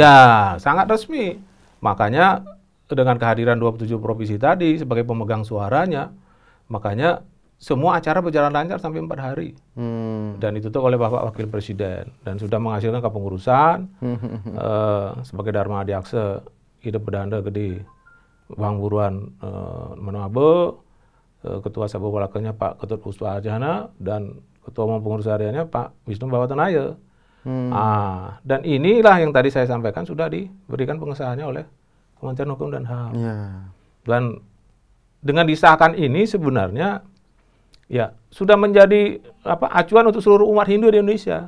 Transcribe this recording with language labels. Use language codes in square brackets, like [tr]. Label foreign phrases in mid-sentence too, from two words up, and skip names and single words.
[id] Ya, sangat resmi. Makanya dengan kehadiran 27 provinsi tadi sebagai pemegang suaranya, makanya semua acara berjalan lancar sampai 4 hari. Dan ditutup oleh Bapak Wakil Presiden. Dan sudah menghasilkan kepengurusan sebagai Dharma Adiaksa, Ide Bedanda Gede, Bang Buruan Manabe, Ketua Sabuk Walakanya Pak Ketut Puspa Arjana, dan Ketua Umum Pengurus Hariannya Pak Wisnu Bawatanaya. Dan inilah yang tadi saya sampaikan sudah diberikan pengesahannya oleh Kementerian Hukum dan HAM. Dan dengan disahkan ini sebenarnya ya sudah menjadi acuan untuk seluruh umat Hindu di Indonesia.